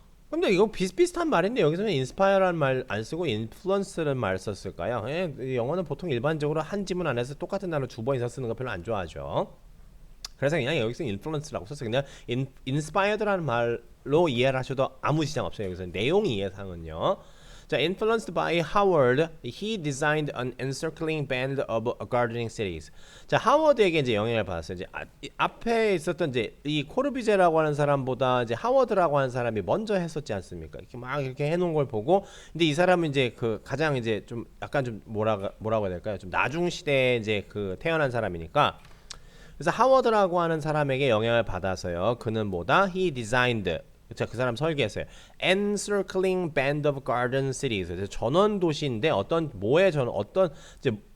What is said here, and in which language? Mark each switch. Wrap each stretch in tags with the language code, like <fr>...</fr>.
<ko>근데 이거 비슷비슷한 말인데 여기서는 inspire라는 말 안 쓰고 influence라는 말 썼을까요? 영어는 보통 일반적으로 한 지문 안에서 똑같은 단어 두 번 이상 쓰는 거 별로 안 좋아하죠. 그래서 그냥 여기서 influence라고 썼어요. 그냥 inspired라는 말로 이해를 하셔도 아무 지장 없어요. 여기서 내용 이해상은요.</ko> <en>자, influenced by Howard, he designed an encircling band of gardening cities.</en> <ko>자, 하워드에게 이제 영향을 받았어요. 이제 앞에 있었던 이제 이 코르비제라고 하는 사람보다 이제 하워드라고 하는 사람이 먼저 했었지 않습니까? 이렇게 막 이렇게 해놓은 걸 보고, 근데 이 사람은 이제 그 가장 이제 좀 약간 좀 뭐라고 해야 될까요? 좀 나중 시대에 이제 그 태어난 사람이니까. 그래서 하워드라고 하는 사람에게 영향을 받아서요. 그는 뭐다?</ko> <en>He designed</en> <ko>자, 그 사람 설계했어요.</ko> <en>Encircling band of garden cities.</en> <ko>전원 도시인데 어떤 이제</ko>